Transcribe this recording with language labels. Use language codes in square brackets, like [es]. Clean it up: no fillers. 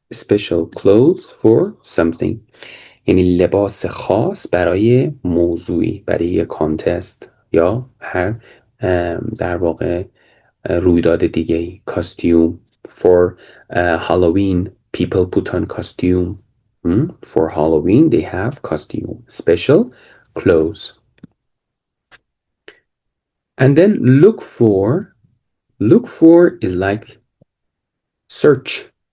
[en] Special clothes for something. [fa] یعنی لباس خاص برای موضوعی، برای یک کانتست یا هر در واقع رویداد دیگه. [en] Costume. For Halloween, people put on costume. For Halloween, they have costume. Special clothes. And then look for. Look for is like search.